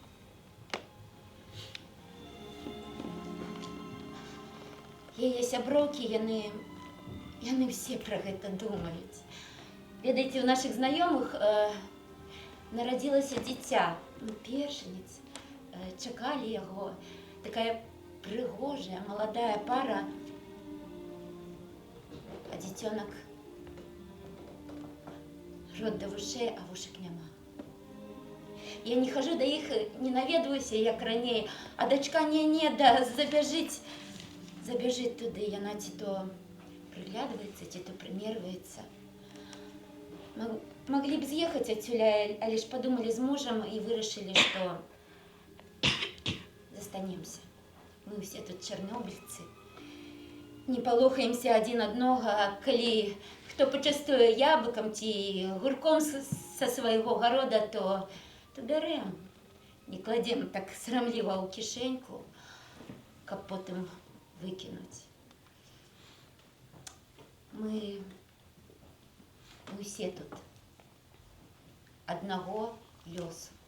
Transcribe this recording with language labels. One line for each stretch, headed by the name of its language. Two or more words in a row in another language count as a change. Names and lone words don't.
Belarusian: Яе сяброўкі, яны ўсе пра гэта думаюць. Ведаеце, у нашых знаёмых нарадзілася дзіця, першаніц, чакалі яго, такая прыгожая, маладая пара.
Russian: детенок рот до ушей,
Ukrainian: а вушек нема.
Belarusian: Я не хожу до іх, не наведваюся, як раней, а дочка не,
Russian: да забежит
Belarusian: туды, яна ці то приглядывается, ці то примерваецца. Могли б з'ехаць адсюля,
Russian: а лишь подумали з мужем и
Belarusian: вырашили,
Russian: что застанемся.
Belarusian: Мы все тут чорнобыльцы. Не палохаемся один одного, калі хто пачастуе яблыкам ці гурком са свайго города, то бярэм. Не кладем так срамліва ў кішэньку, каб потым выкінуць. Мы усе тут аднаго лёсу.